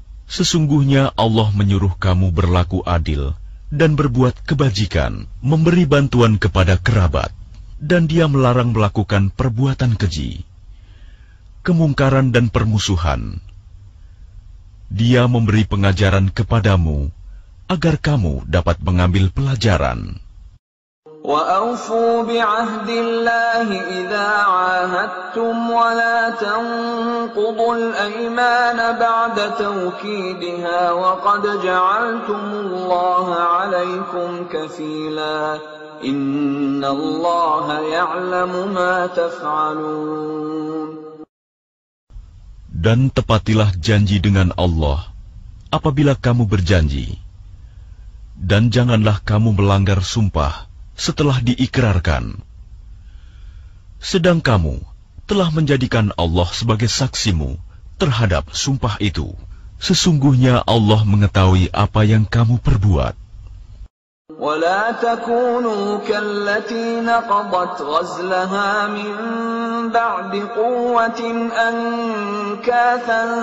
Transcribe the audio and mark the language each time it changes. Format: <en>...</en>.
<id>Sesungguhnya Allah menyuruh kamu berlaku adil dan berbuat kebajikan, memberi bantuan kepada kerabat, dan Dia melarang melakukan perbuatan keji, kemungkaran dan permusuhan. Dia memberi pengajaran kepadamu agar kamu dapat mengambil pelajaran.</id> <ar>وأوفوا بعهد الله إذا عاهدتم ولا تنقضوا الأيمان بعد توكيدها وقد جعلتم الله عليكم كفيلا إن الله يعلم ما تفعلون.</ar> <id>Dan tepatilah janji dengan Allah apabila kamu berjanji, dan janganlah kamu melanggar sumpah setelah diikrarkan. Sedang kamu telah menjadikan Allah sebagai saksimu terhadap sumpah itu. Sesungguhnya Allah mengetahui apa yang kamu perbuat.</id> <ar>ولا تكونوا كالتي نقضت غزلها من بعد قوة أنكاثا</ar>